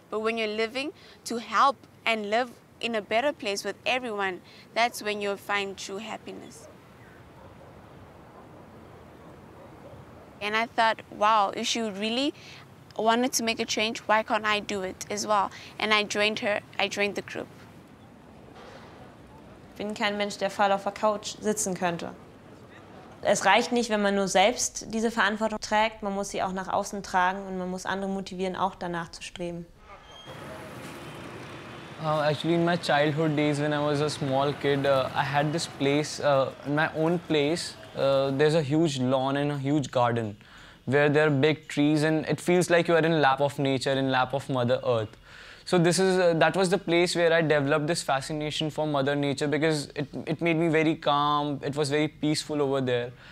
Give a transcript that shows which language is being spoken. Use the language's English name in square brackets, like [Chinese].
[English] But when you're living to help and live in a better place with everyone, that's when you'll find true happiness. And I thought, wow, if she really wanted to make a change, why can't I do it as well? And I joined her, I joined the group. [German] Ich bin kein Mensch, der faul auf der Couch sitzen könnte. Es reicht nicht, wenn man nur selbst diese Verantwortung trägt, man muss sie auch nach außen tragen und man muss andere motivieren, auch danach zu streben. [English] Actually, in my childhood days, when I was a small kid, I had this place, in my own place, there's a huge lawn and a huge garden where there are big trees and it feels like you are in lap of nature, in lap of Mother Earth. So that was the place where I developed this fascination for Mother Nature because it made me very calm, it was very peaceful over there.